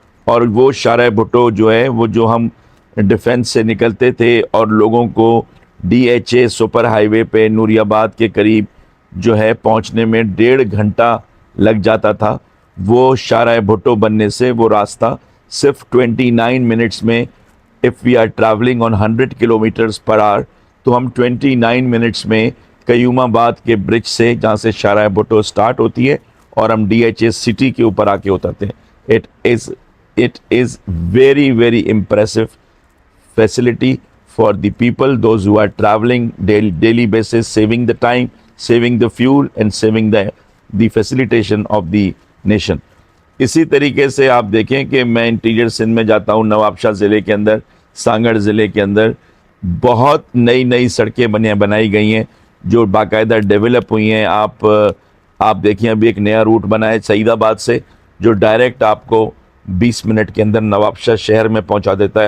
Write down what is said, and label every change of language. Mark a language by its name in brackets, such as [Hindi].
[Urdu] اور وہ شارع بھٹو جو ہے وہ جو ہم ڈیفنس سے نکلتے تھے اور لوگوں کو D H a super high وے پہ نوری آباد کے قریب جو ہے پہنچنے میں 1.5 گھنٹہ لگ جاتا تھا, وہ شارع بھٹو بننے سے وہ راستہ صرف 29 منٹس میں, [English] if we are traveling on 100 kilometers per hour [Urdu] تو ہم 29 منٹس میں قیوم آباد کے برج سے جہاں سے شارع بھٹو سٹارٹ ہوتی ہے اور ہم ڈی ایچ اے سٹی کے اوپر آ کے اترتے ہیں. [English] It is very very impressive facility for the people, those who are traveling daily basis, saving the time, saving the fuel and saving the facilitation of the nation. [Urdu] اسی طریقے سے آپ دیکھیں کہ میں انٹیریئر سندھ میں جاتا ہوں, نواب شاہ ضلع کے اندر, سانگڑ ضلع کے اندر بہت نئی سڑکیں بنائی گئی ہیں جو باقاعدہ ڈیولپ ہوئی ہیں. آپ دیکھیں ابھی ایک نیا روٹ بنا ہے سعید آباد سے جو ڈائریکٹ آپ کو 20 منٹ کے اندر نواب شاہ شہر میں پہنچا دیتا ہے.